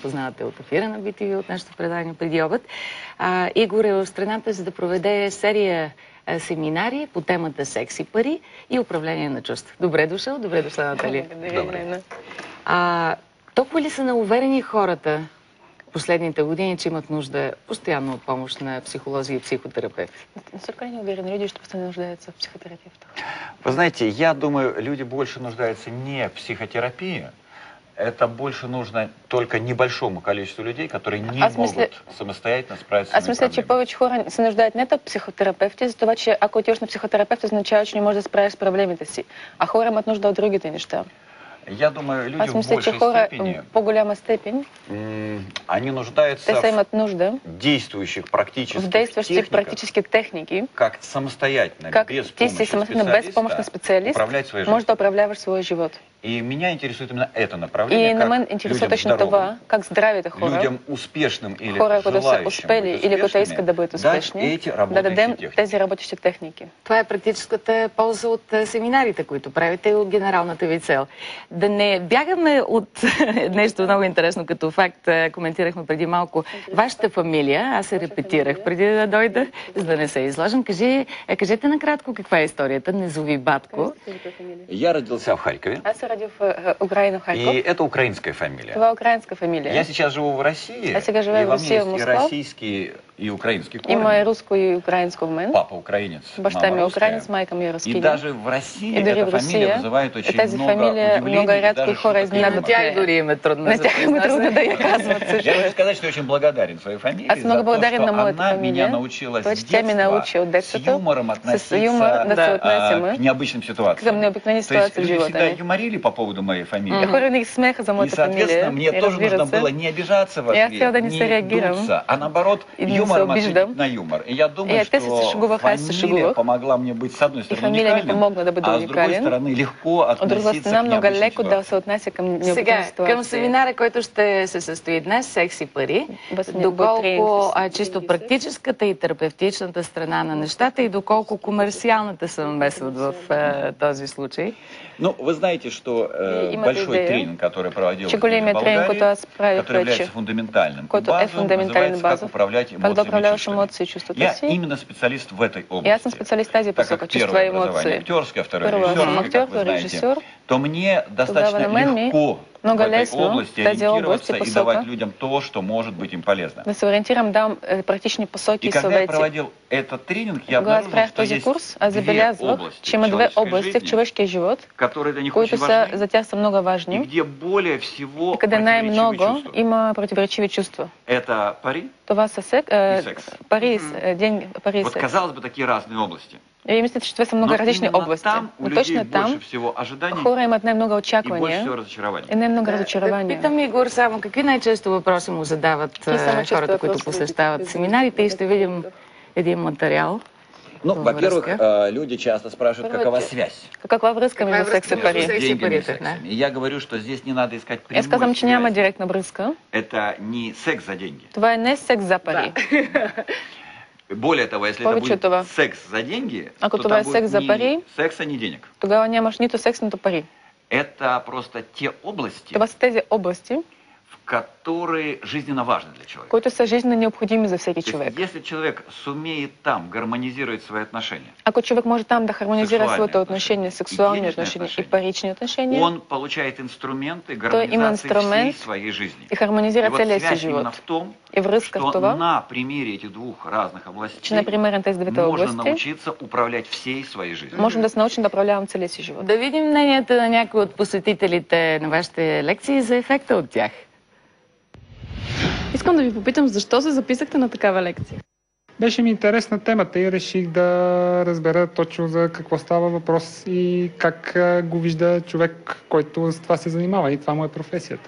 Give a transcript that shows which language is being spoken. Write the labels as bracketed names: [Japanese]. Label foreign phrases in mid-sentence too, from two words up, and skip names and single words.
[Bulgarian] Познавате от ефира на BTV, от нашото предаване преди обед. Игор е в страната, за да проведе серия семинари по темата секс и пари и управление на чувства. Добре дошъл, добре дошла, Наталия. Добре. Толкова ли са науверени хората последните години, че имат нужда постоянно от помощь на психолози и психотерапевти? [Russian] Насколько они уверены, люди, что постоянно нуждаются в психотерапевтах? Вы знаете, я думаю, люди больше нуждаются не в психотерапии. Это больше нужно только небольшому количеству людей, которые не могут самостоятельно справиться с своими проблемами. [Bulgarian] Че повече хора се нуждаят не от психотерапевти, за това, че ако отидеш на психотерапевт, означава, че не можеш да справиш с проблемите си. А хора имат нужда от другите неща. [Russian] Я думаю, люди в большей степени, [Bulgarian] по-голяма степень, [Russian] они нуждаются в действующих практических техники, как самостоятельно, без помощи специалиста, можешь управлять свой живот. И меня интересует именно это направление, как людям здоровым, как [Bulgarian] здравите хора, [Russian] людям успешным или желающим быть успешными, [Bulgarian] да дадем тези работещи техники. Това е практическата полза от семинарите, които правите, и от генералната ви цел. Да не бягаме от нещо много интересно като факт, коментирахме преди малко. Вашата фамилия, аз се репетирах преди да дойда, за да не се изложим. Кажете накратко каква е историята Незовибатко. [Russian] Я родился в Харькове. [Bulgarian] Аз се родил в Украина, Харьков. [Russian] И это украинская фамилия. [Bulgarian] Това е украинска фамилия. [Russian] Я сейчас живу в России. [Bulgarian] Я сега живея в Россия, в Москва. [Russian] И во мне есть и российские, и украинские корни. [Bulgarian] Има и руско, и украинско в мен. [Russian] Папа украинец, [Bulgarian] баща ми украинец, майка ми рускиня. [Russian] И даже в России эта фамилия вызывает очень много удивления. [Bulgarian] Много рядко хора изненадват. Тя и дори им е трудно. На тях им е трудно да я казват също. [Russian] Я хочу сказать, что я очень благодарен своей фамилии. [Bulgarian] Аз много благодарен на моята фамилия. [Russian] Она меня научила с [Bulgarian] тя ми научи от детството [Russian] с юмором относиться к необычным ситуациям. [Bulgarian] Към необикновени ситуации в живота. [Russian] То есть люди всегда юморили по поводу моей фамилии. [Bulgarian] Хора винаги смеха за моята фамилия. [Russian] И, соответственно, мне тоже нужно было не обижаться в ответ, не дуться, а наоборот юмором ответить на юмор. И я думаю, что фамилия помогла мне быть, с одной стороны, уникальным, а с другой стороны, легко относиться к необычным ситуациям. [Bulgarian] Сега, към семинара, който ще се състои днес, секс и пари, доколко чисто практическата и терапевтичната страна на нещата и доколко комерциалната се намесват в този случай? [Russian] Ну, вы знаете, что большой тренинг, который проводил в Болгарии, который является фундаментальным базом, называется «Как управлять эмоциями и чувствами». Я именно специалист в этой области. [Bulgarian] Я специалист тази посока, [Russian] чувства и эмоции. Актерское, второе режиссер, то мне достаточно легко в этой области ориентироваться и давать людям то, что может быть им полезно. [Bulgarian] Да се ориентирам, дам практични посоки и съвети. [Russian] И когда я проводил этот тренинг, я обнаружил, что есть две области, [Bulgarian] има две области в човешкия живот, които са, за тях са много важни, [Russian] и где более всего [Bulgarian] къде най-много има противоречиви чувства. [Russian] Это пари, [Bulgarian] това са секс. Пари, пари и [Russian] вот, [Bulgarian] секс. [Russian] казалось бы, такие разные области. [Bulgarian] И мислите, че това са много различни области. Но точно там хора имат най-много очаквания и най-много разочарования. Питам Игор само какви най-често въпроси му задават хората, които посещават семинарите, и ще видим един материал. [Russian] Ну, во-первых, люди часто спрашивают, какова связь. [Bulgarian] Каква връзка между секс и пари? [Russian] И я говорю, что здесь не надо искать прямой связи. [Bulgarian] Я казвам, че няма директна връзка. [Russian] Это не секс за деньги. [Bulgarian] Това не секс за пари. [Russian] Более того, если это будет секс за деньги, то там будет ни секса, ни денег. [Bulgarian] Тогава нямаш нито секс, нито пари. [Russian] Это просто те области, [Bulgarian] това са тези области, [Russian] которые жизненно важны для человека. [Bulgarian] Които са жизненно необходими за всеки човек. [Russian] Если человек сумеет там гармонизировать свои отношения, [Bulgarian] ако човек може там да хармонизира своите отношения, сексуални отношения и парични отношения, [Russian] он получает инструменты гармонизации всей своей жизни. [Bulgarian] И хармонизира целия си живот. [Russian] В том, [Bulgarian] и връзка в това, [Russian] на примере этих двух разных областей, [Bulgarian] че, например, тези двете области, [Russian] можно научиться управлять всей своей жизнью. [Bulgarian] Можем да се научим да управлявам целия си живот. Да видим мненията на някои от посетителите на вашите лекции за ефекта от тях. Искам да ви попитам, защо се записахте на такава лекция? Беше ми интересна темата и реших да разбера точно за какво става въпрос и как го вижда човек, който с това се занимава, и това му е професията.